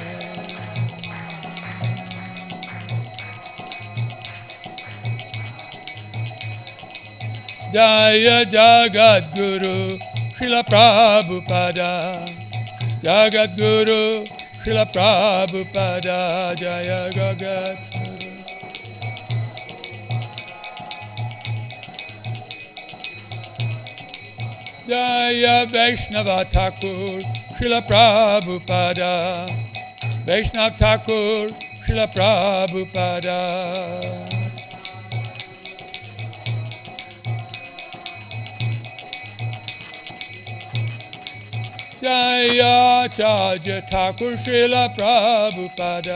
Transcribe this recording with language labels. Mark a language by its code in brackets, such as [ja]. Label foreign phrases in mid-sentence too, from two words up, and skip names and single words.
[sa] जय जगत् गुरु Srila Prabhupada. जगत् गुरु Srila Prabhupada. जय जगत् गुरु. जय वैष्णव ठाकुर Srila Prabhupada. वैष्णव ठाकुर Srila Prabhupada. जय आचार्य ठाकुर Srila Prabhupada.